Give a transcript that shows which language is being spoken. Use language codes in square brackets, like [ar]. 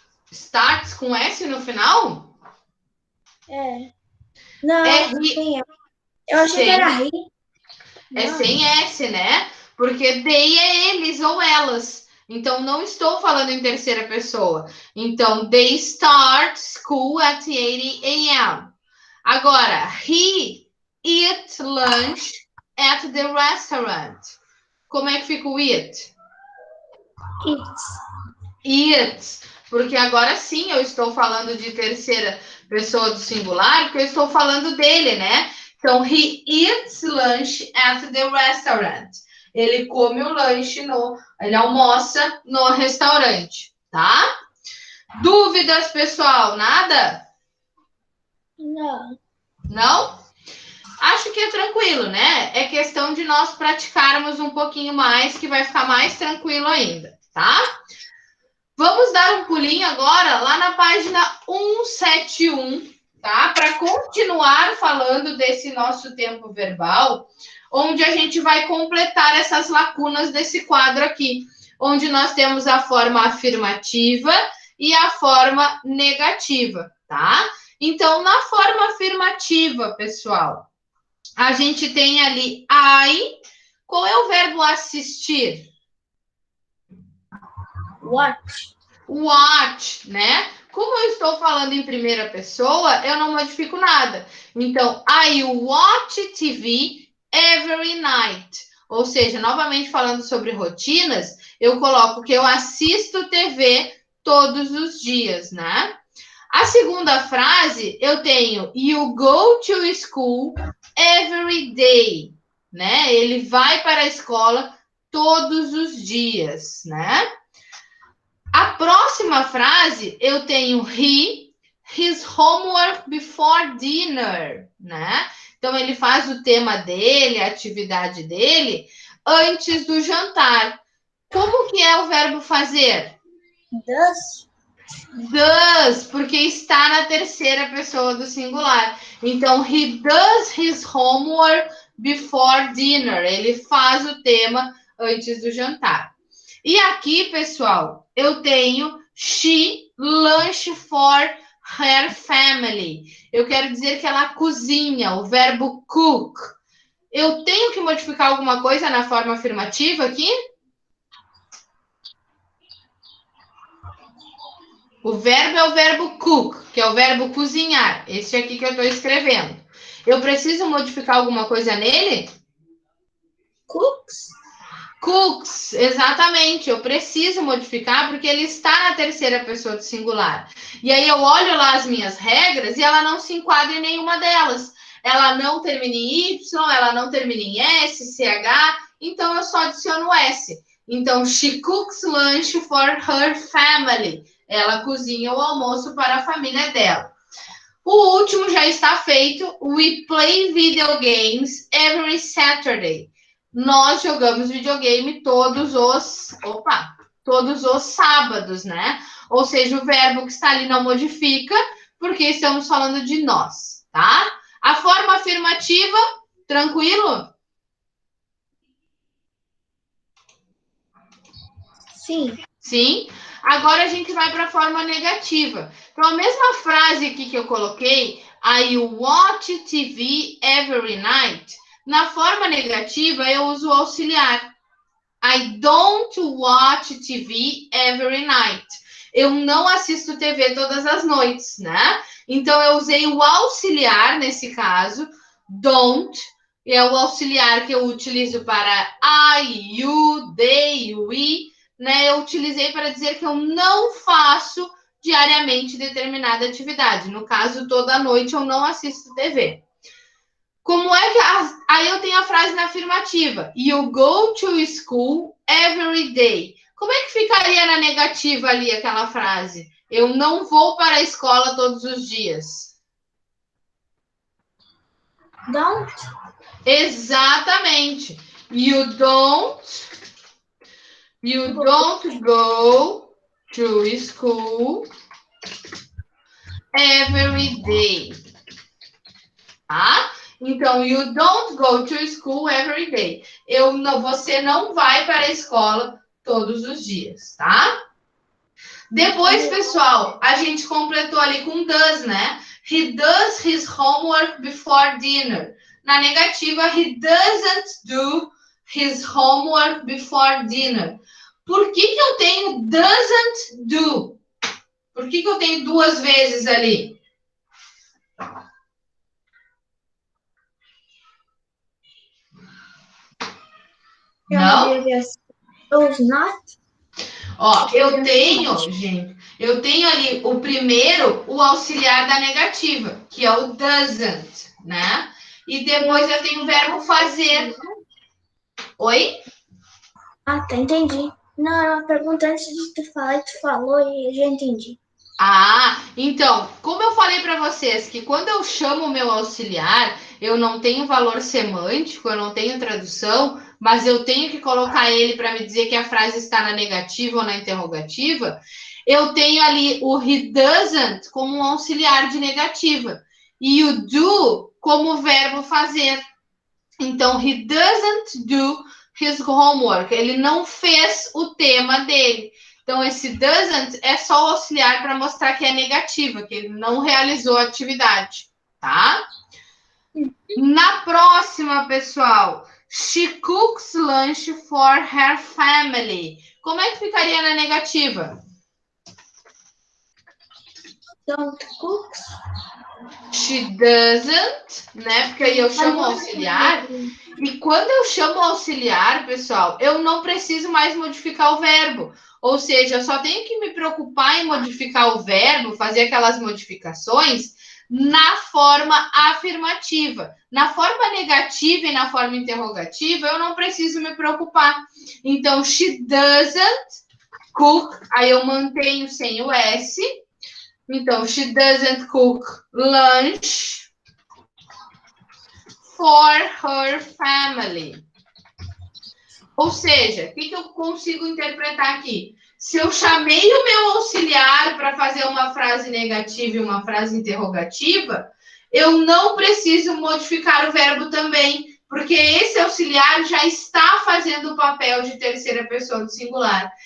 [pt] Starts com S no final? É. Não, É sim. Eu achei que era ri. É sem S, né? Porque they é eles ou elas. Então, não estou falando em terceira pessoa. [en] Então, they start school at 8 a.m. Agora, he eat lunch at the restaurant. [pt] Como é que fica o eat? [en] Eats. [pt] Porque agora sim eu estou falando de terceira pessoa do singular, porque eu estou falando dele, né? [en] Então, he eats lunch at the restaurant. [pt] Ele come o lanche ele almoça no restaurante, tá? Dúvidas, pessoal? Nada? Não. Não? Acho que é tranquilo, né? É questão de nós praticarmos um pouquinho mais, que vai ficar mais tranquilo ainda, tá? Vamos dar um pulinho agora lá na página 171, tá? Para continuar falando desse nosso tempo verbal, onde a gente vai completar essas lacunas desse quadro aqui, onde nós temos a forma afirmativa e a forma negativa, tá? Então, na forma afirmativa, pessoal, a gente tem ali I. Qual é o verbo assistir? [en] Watch. watch, né? [pt] Como eu estou falando em primeira pessoa, eu não modifico nada. [en] Então, I watch TV every night. [pt] Ou seja, novamente falando sobre rotinas, eu coloco que eu assisto TV todos os dias, né? A segunda frase, eu tenho [en] you go to school every day, [pt] né? Ele vai para a escola todos os dias, né? A próxima frase, eu tenho [en] his homework before dinner, [pt] né? Então, ele faz o tema dele, a atividade dele, antes do jantar. Como que é o verbo fazer? Does, porque está na terceira pessoa do singular. [en] Então, he does his homework before dinner. [pt] Ele faz o tema antes do jantar. E aqui, pessoal, eu tenho [en] she lunch for her family. [pt] Eu quero dizer que ela cozinha, o verbo cook. Eu tenho que modificar alguma coisa na forma afirmativa aqui? O verbo é o verbo cook, que é o verbo cozinhar. Esse aqui que eu estou escrevendo. Eu preciso modificar alguma coisa nele? Cooks, exatamente. Eu preciso modificar porque ele está na terceira pessoa do singular. E aí eu olho lá as minhas regras e ela não se enquadra em nenhuma delas. Ela não termina em Y, ela não termina em S, CH, então eu só adiciono S. [en] Então, she cooks lunch for her family. [pt] Ela cozinha o almoço para a família dela. O último já está feito. [en] We play video games every Saturday. [pt] Nós jogamos videogame todos os sábados, né? Ou seja, o verbo que está ali não modifica, porque estamos falando de nós, tá? A forma afirmativa, tranquilo? Sim. Sim. Agora a gente vai para a forma negativa. Então, a mesma frase aqui que eu coloquei, [en] I watch TV every night. [pt] Na forma negativa, eu uso o auxiliar. [en] I don't watch TV every night. [pt] Eu não assisto TV todas as noites, né? Então, eu usei o auxiliar, nesse caso, don't. É o auxiliar que eu utilizo para I, you, they, we, né? Eu utilizei para dizer que eu não faço diariamente determinada atividade. No caso, toda noite eu não assisto TV. Como é que... Aí eu tenho a frase na afirmativa. [en] You go to school every day. [pt] Como é que ficaria na negativa ali aquela frase? Eu não vou para a escola todos os dias. [en] Don't. [pt] Exatamente. [en] You don't go to school every day. Tá? Então, you don't go to school every day. [pt] Você não vai para a escola todos os dias, tá? Depois, pessoal, a gente completou ali com does, né? [en] He does his homework before dinner. [pt] Na negativa, [en] he doesn't do his homework before dinner. [pt] Por que eu tenho doesn't do? Por que eu tenho duas vezes ali? Não? [en] Does not. [pt] Ó, eu tenho, gente, eu tenho ali o primeiro, o auxiliar da negativa, que é o doesn't, né? E depois eu tenho o verbo fazer. Oi? Ah, tá, entendi. Não, a pergunta antes de tu falar, tu falou e eu já entendi. Ah, então, como eu falei para vocês que quando eu chamo o meu auxiliar, eu não tenho valor semântico, eu não tenho tradução, mas eu tenho que colocar ele para me dizer que a frase está na negativa ou na interrogativa, eu tenho ali o he doesn't como um auxiliar de negativa e o do como verbo fazer. [en] Então, he doesn't do his homework. [pt] Ele não fez o tema dele. Então, esse doesn't é só o auxiliar para mostrar que é negativa, que ele não realizou a atividade, tá? Na próxima, pessoal, [en] she cooks lunch for her family. [pt] Como é que ficaria na negativa? [en] don't cook. [pt] She doesn't, né? Porque aí eu chamo o auxiliar. E quando eu chamo o auxiliar, pessoal, eu não preciso mais modificar o verbo. Ou seja, eu só tenho que me preocupar em modificar o verbo, fazer aquelas modificações na forma afirmativa. Na forma negativa e na forma interrogativa, eu não preciso me preocupar. Então, [en] she doesn't cook, [pt] aí eu mantenho sem o S. [en] Então, she doesn't cook lunch for her family. [pt] Ou seja, o que eu consigo interpretar aqui? Se eu chamei o meu auxiliar para fazer uma frase negativa e uma frase interrogativa, eu não preciso modificar o verbo também, porque esse auxiliar já está fazendo o papel de terceira pessoa do singular.